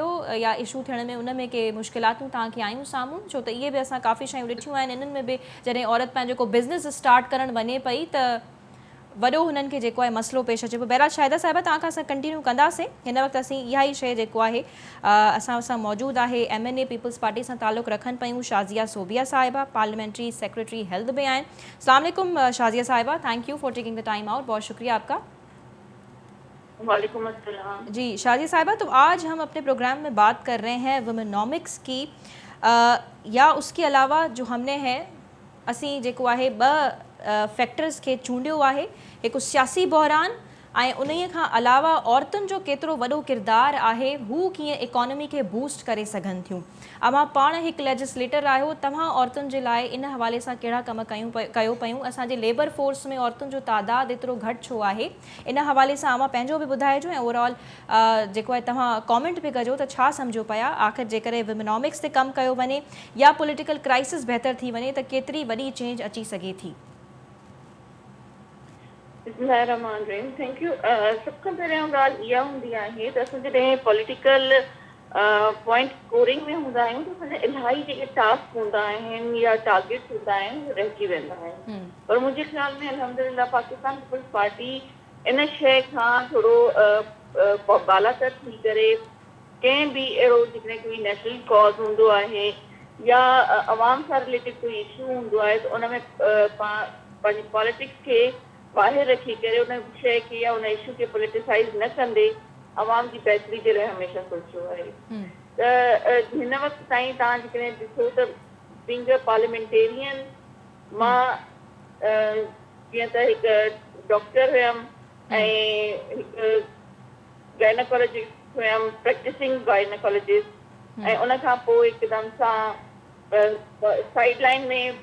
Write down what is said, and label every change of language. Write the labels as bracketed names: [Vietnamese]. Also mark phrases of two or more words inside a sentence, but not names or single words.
[Sindhi] या इशू थियण में उन में के मुश्किलातूं तव्हांखे आयूं साम्हूं छो त इहे बि असां काफ़ी शयूं ॾिठियूं आहिनि इन्हनि में बि जॾहिं औरत पंहिंजो को बिज़नेस स्टार्ट करणु वञे पई त वॾो हुननि खे जेको आहे मसइलो पेश अचे पियो बहरहाल शाहिदा साहिबा तव्हां खां असां कंटिन्यू कंदासीं हिन वक़्तु असीं इहा ई शइ जेको आहे असां सां मौजूदु आहे MNA पीपल्स पार्टी सां तालुक़ु रखनि पियूं शाज़िया सोबिया साहिबा [English] Parliamentary Secretary Health [Sindhi] भी आहिनि [Arabic] السلام عليكم [Sindhi] शाज़िया साहिबा [English] Thank you for taking the time out [Urdu] بہت شکریہ آپکا [Arabic] وعليكم السلام [Urdu] جی شازیہ صاحبہ تو آج ہم اپنے پروگرام میں بات کر رہے ہیں ویمنومکس کی یا اس کے علاوہ جو ہم نے ہے [Sindhi] असीं जेको आहे फैक्टर्स के चूंडियो आहे हिकु सियासी बहरान ऐं उन्हीअ खां अलावा औरतुनि जो केतिरो वॾो किरदारु आहे हू कीअं इकोनॉमी खे बूस्ट करे सघनि थियूं अवां पाण हिकु लेजिस्लेटर आहियो तव्हां औरतुनि जे लाइ इन हवाले सां कहिड़ा कम कयो पियूं असांजे [English] labour force [Sindhi] में औरतुनि जो तादादु एतिरो घटि छो आहे इन हवाले सां अवां पंहिंजो बि ॿुधाइजो ऐं ओवरऑल जेको आहे तव्हां कॉमेंट बि कजो त छा सम्झो पिया आख़िर जेकॾहिं वुमेनोमिक्स ते कमु कयो वञे या [English] political crisis [Sindhi] बहितर थी वञे त केतिरी वॾी चेंज अची सघे थी बिस्मिल्लाहिर्रहमानिर्रहीम [English] Thank you [Sindhi] सब खां पहिरियों ॻाल्हि इहा हूंदी आहे त असां जॾहिं [English] political point scoring [Sindhi] में हूंदा आहियूं त असांजा इलाही जेके टास्क हूंदा आहिनि या टारगेट्स हूंदा आहिनि रहिजी वेंदा आहिनि पर मुंहिंजे ख़्याल में अल्हम्दुलिल्लाह पाकिस्तान पीपल्स पार्टी इन शइ खां थोरो बालातर थी करे कंहिं बि अहिड़ो जेकॾहिं कोई [English] national cause [Sindhi] हूंदो आहे या अवाम सां रिलेटेड कोई इशू हूंदो आहे त उन में पंहिंजी पॉलिटिक्स खे ॿाहिरि रखी करे उन शइ खे या उन इशू खे पॉलिटिसाइज़ न कंदे अवाम जी बहितरी जे लाइ हमेशह सोचियो आहे त हिन वक़्तु ताईं तव्हां जेकॾहिं ॾिसो त [English] being a parliamentarian [Sindhi] मां जीअं त हिकु डॉक्टर हुयमि ऐं हिकु गाइनकोलॉजिस्ट हुयमि, [English] practising gynaecologist, [Sindhi] ऐं उन खां पोइ हिकदमि सां [English] side line [Sindhi] में